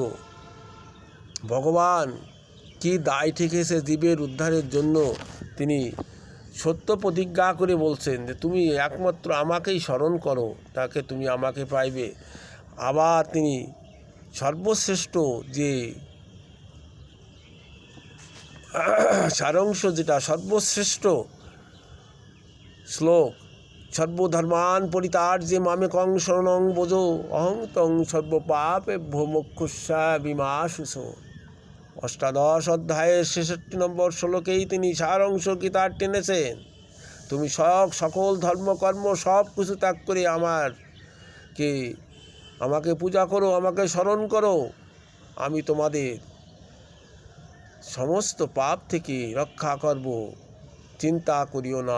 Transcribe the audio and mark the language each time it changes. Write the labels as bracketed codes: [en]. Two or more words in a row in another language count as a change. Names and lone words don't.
[bn] ভগবান কি দায় ঠেকেছে জীবের উদ্ধারের জন্য, তিনি সত্য প্রতিজ্ঞা করে বলছেন যে তুমি একমাত্র আমাকেই স্মরণ করো, তাকে তুমি আমাকে পাইবে। আবার তিনি সর্বশ্রেষ্ঠ যে সারাংশ যেটা সর্বশ্রেষ্ঠ শ্লোক, [sa] সর্বধর্মান পরিত্যাজ্য মামেকং শরণং ব্রজ অহং তং সর্বপাপেভ্যো মোক্ষয়িষ্যামিমাশুচো। [bn] অষ্টাদশ অধ্যায়ের ৬৬ নম্বর শ্লোকেই তিনি সারাংশ গীতার টেনেছেন। তুমি সকল ধর্মকর্ম সব কিছু ত্যাগ করে আমাকে পূজা করো, আমাকে স্মরণ করো, আমি তোমাদের সমস্ত পাপ থেকে রক্ষা করব, চিন্তা করিও না।